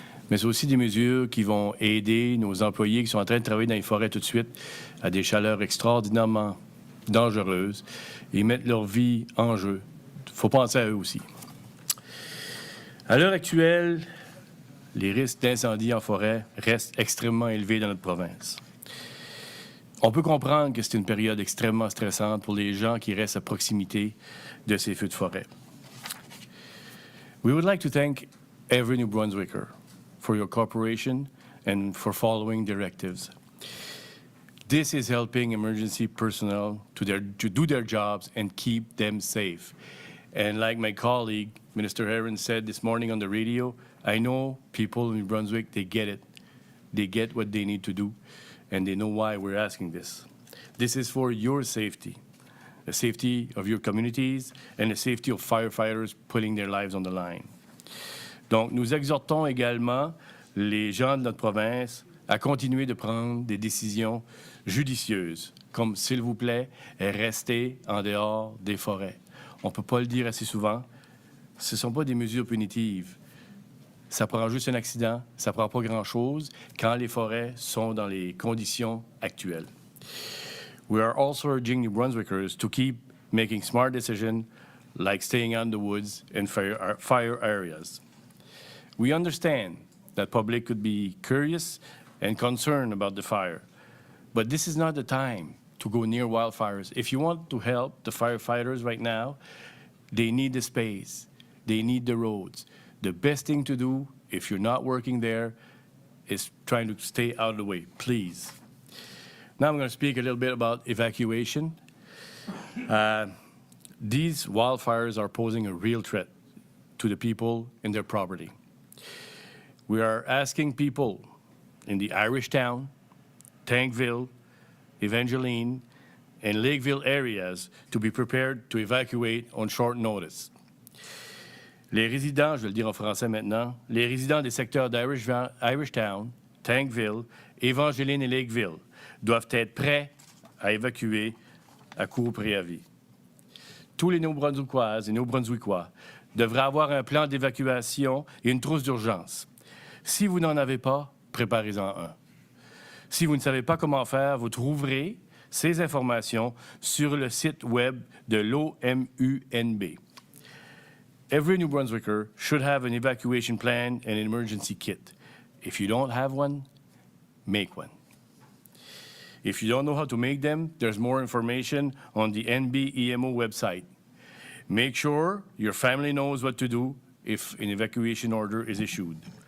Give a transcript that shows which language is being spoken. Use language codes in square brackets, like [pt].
[fr] Mais c'est aussi des mesures qui vont aider nos employés qui sont en train de travailler dans les forêts tout de suite à des chaleurs extraordinairement dangereuses et mettre leur vie en jeu. Il faut penser à eux aussi. À l'heure actuelle, les risques d'incendie en forêt restent extrêmement élevés dans notre province. On peut comprendre que c'est une période extrêmement stressante pour les gens qui restent à proximité de ces feux de forêt. [en] We would like to thank every New Brunswicker for your cooperation and for following directives. This is helping emergency personnel to do their jobs and keep them safe. And like my colleague, Minister Heron, said this morning on the radio, I know people in New Brunswick, they get it. They get what they need to do, and they know why we're asking this. This is for your safety, the safety of your communities, and the safety of firefighters putting their lives on the line. [fr] Donc, nous exhortons également les gens de notre province à continuer de prendre des décisions judicieuses, comme, s'il vous plaît, restez en dehors des forêts. On ne peut pas le dire assez souvent, ce ne sont pas des mesures punitives. Ça prend juste un accident, ça ne prend pas grand-chose quand les forêts sont dans les conditions actuelles. [en] We are also urging New Brunswickers to keep making smart decisions like staying out in the woods and fire areas. We understand that public could be curious and concerned about the fire, but this is not the time to go near wildfires. If you want to help the firefighters right now, they need the space, they need the roads. The best thing to do, if you're not working there, is trying to stay out of the way, please. Now I'm going to speak a little bit about evacuation. These wildfires are posing a real threat to the people and their property. We are asking people in the Irishtown, Tankville, Evangeline, and Lakeville areas to be prepared to evacuate on short notice. [fr] Les résidents, je vais le dire en français maintenant, les résidents des secteurs d'Irishtown, Tankville, Evangeline et Lakeville doivent être prêts à évacuer à court préavis. Tous les Néo-Brunswickoises et Néo-Brunswickois devraient avoir un plan d'évacuation et une trousse d'urgence. Si vous n'en avez pas, préparez-en un. Si vous ne savez pas comment faire, vous trouverez ces informations sur le site web de l'OMUNB. [en] Every New Brunswicker should have an evacuation plan and an emergency kit. If you don't have one, make one. If you don't know how to make them, there's more information on the NBEMO website. Make sure your family knows what to do if an evacuation order is issued.